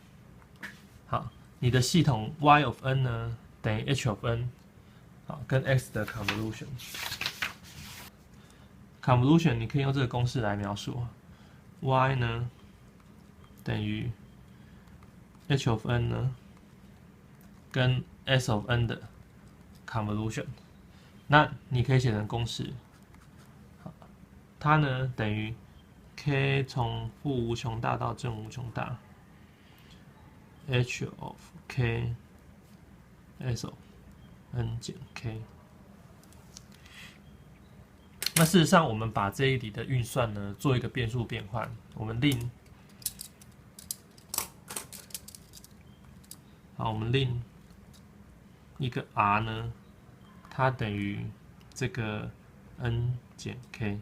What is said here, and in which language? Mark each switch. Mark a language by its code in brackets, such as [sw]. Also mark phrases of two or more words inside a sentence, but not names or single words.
[zh] 好，你的系統 [en] y of n [zh] 呢等於 [en] h of n， [zh] 好，跟 x 的 convolution。convolution 你可以用這個公式來描述 ，y 呢等於 [en] h of n [zh] 呢跟 [en] s of n [zh] 的 convolution。那你可以写成公式，它呢等於 k 從負無窮大到正無窮大 [en] h of k s of n [zh] 減 k。那事實上，我們把這一裡的運算呢做一個變數變換，我們令一個 r 呢，它等於這個 n 減 k。